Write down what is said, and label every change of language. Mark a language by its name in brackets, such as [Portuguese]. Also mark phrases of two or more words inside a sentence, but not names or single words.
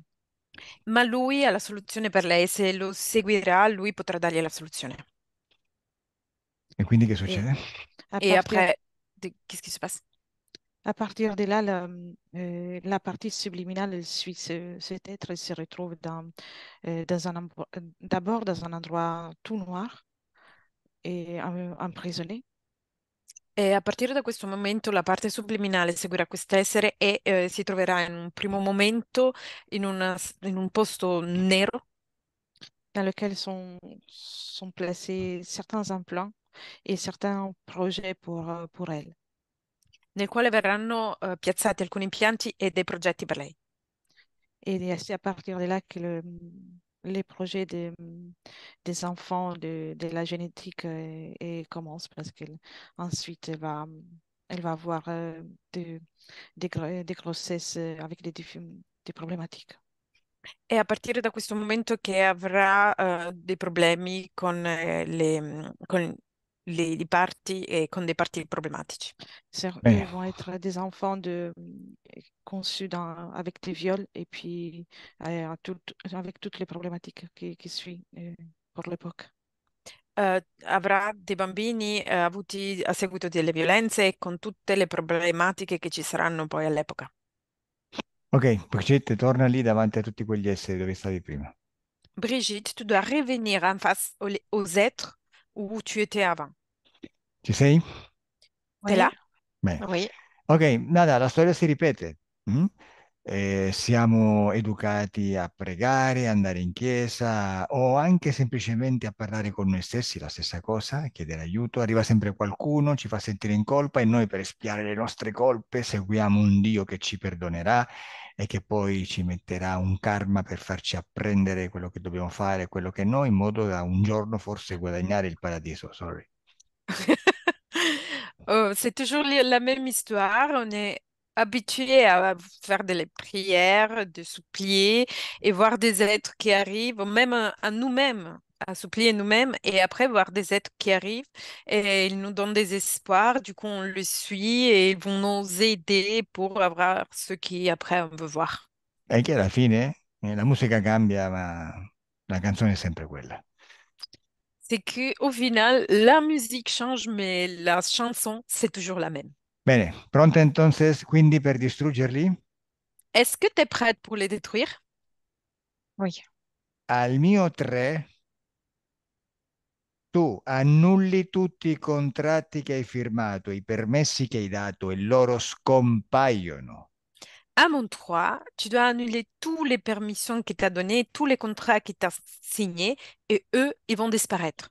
[Italian] Ma lui ha la soluzione per lei, se lo seguirà, lui potrà dargli la soluzione. E quindi che [French] Et [Italian] succede? [French] à Et partir, après, qu'est-ce qui se passe? à partir de là, la partie subliminale elle suit cet être et se retrouve dans d'abord dans un endroit tout noir et emprisonné. [Italian] E a partire da questo momento la parte subliminale seguirà quest'essere e si troverà in un primo momento in un posto nero [French] Dans lequel sont placés certains implants et certains projets pour elle. [Italian] nel quale verranno piazzati alcuni impianti e dei progetti per lei. [French] Et c'est à partir de là que les projets des enfants, de la génétique commencent parce qu'ensuite elle va avoir des grossesses avec des problématiques. [Italian] È a partire da questo momento che avrà dei problemi con i parti e con dei parti problematici. Bene, [French] Vont être des enfants conçus avec des viols et puis avec toutes les problématiques qui suivent pour l'époque. [Italian] Avrà dei bambini avuti a seguito delle violenze e con tutte le problematiche che ci saranno poi all'epoca. ok, Brigitte, torna lì davanti a tutti quegli esseri dove stavi prima. [French] Brigitte, tu dois revenir en face aux êtres où tu étais avant. [Italian] Ci sei? [French] T'es Oui, là? [Italian] Bene. [French] oui. [Italian] Ok, nada, la storia si ripete. Mm? Siamo educati a pregare, andare in chiesa o anche semplicemente a parlare con noi stessi, la stessa cosa, chiedere aiuto. Arriva sempre qualcuno, ci fa sentire in colpa e noi per espiare le nostre colpe seguiamo un Dio che ci perdonerà e che poi ci metterà un karma per farci apprendere quello che dobbiamo fare, quello che no, in modo da un giorno forse guadagnare il paradiso. [English] Sorry. [French] C'est toujours la même histoire. On est habitué à faire des prières, de supplier et voir des êtres qui arrivent, ou même à nous-mêmes, à supplier nous-mêmes et après voir des êtres qui arrivent et ils nous donnent des espoirs. Du coup, on le suit et ils vont nous aider pour avoir ce qui après on veut voir. [Italian] E che alla fine la musica cambia, ma la canzone è sempre quella. [French] C'est que au final, la musique change, mais la chanson, c'est toujours la même. [Italian] Bene, pronta entonces quindi per distruggerli? [French] Est-ce que tu es prête pour les détruire? Oui. [Italian] Al mio 3 tu annulli tutti i contratti che hai firmato, i permessi che hai dato e loro scompaiono. [French] À mon 3, tu dois annuler toutes les permissions qu'il t'a données, tous les contrats qu'il t'a signés, et eux, ils vont disparaître.